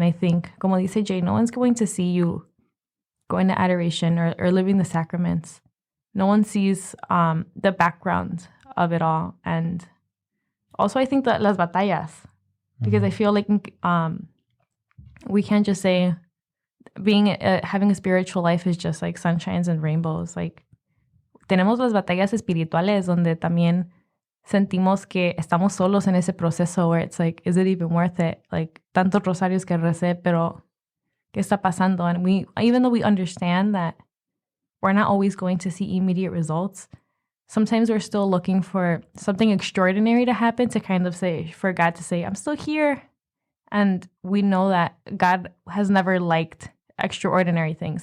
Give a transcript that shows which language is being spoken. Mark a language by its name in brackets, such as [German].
[English] And I think, como dice Jay, no one's going to see you going to adoration or living the sacraments. No one sees the background of it all. And also, I think that las batallas, because I feel like we can't just say having a spiritual life is just like sunshines and rainbows. [Spanish] Like, tenemos las batallas espirituales donde también sentimos que estamos solos en ese proceso where it's like, is it even worth it? Like, tantos rosarios que recé, pero ¿qué está pasando? [English] And even though we understand that we're not always going to see immediate results, sometimes we're still looking for something extraordinary to happen to kind of say, for God to say, I'm still here. And we know that God has never liked extraordinary things.